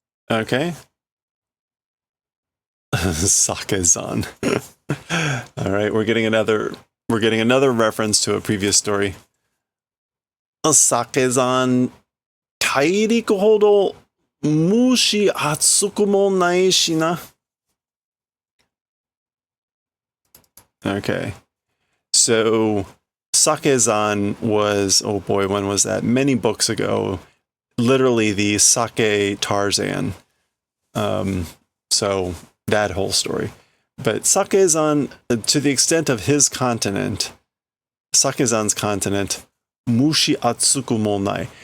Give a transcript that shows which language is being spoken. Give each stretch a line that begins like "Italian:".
English: Okay. Sake-san. All right, we're getting another reference to a previous story. Sake-san
Japanese: 大陸ほど蒸し暑くもないしな.
English: Okay. So, Sakezan was, oh boy, when was that? Many books ago. Literally the Sake Tarzan. So, that whole story. But Sakezan, to the extent of his continent, Sakezan's continent,
Japanese: mushi atsuku monai.